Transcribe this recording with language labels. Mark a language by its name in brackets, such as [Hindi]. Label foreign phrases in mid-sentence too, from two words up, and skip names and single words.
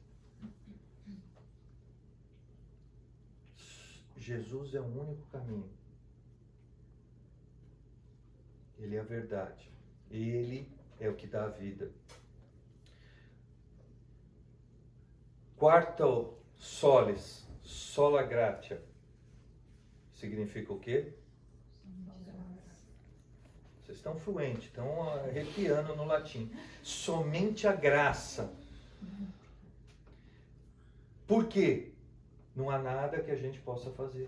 [Portuguese] Jesus é o único caminho. Ele é a verdade. Ele é o que dá a vida. [Latin] Quarto solis, sola gratia. [Portuguese] Significa o quê? Vocês estão fluentes, estão arrepiando no latim. Somente a graça. Por quê? Não há nada que a gente possa fazer.